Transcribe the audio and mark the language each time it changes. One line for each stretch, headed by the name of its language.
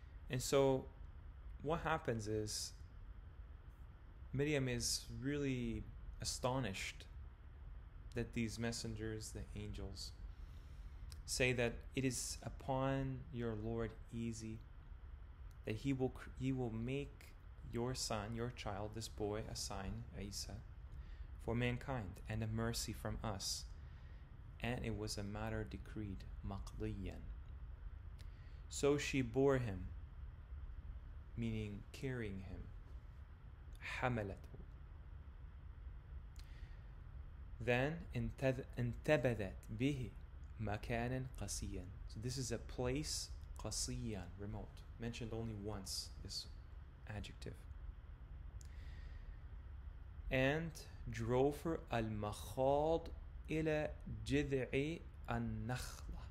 English: And so what happens is Maryam is really astonished that these messengers, the angels, say that it is upon your Lord easy, that he will make your son, your child, this boy, a sign, Isa, for mankind, and a mercy from us. And it was a matter decreed, maqdiyan. So she bore him, meaning carrying him,
Arabic: حملته.
English: Then
Arabic: انتبذت به مكانا قصيا.
English: So this is a place, قصيا, remote, mentioned only once, this adjective. And drove her
Arabic: al-makhad ila jid'i an-nakhla.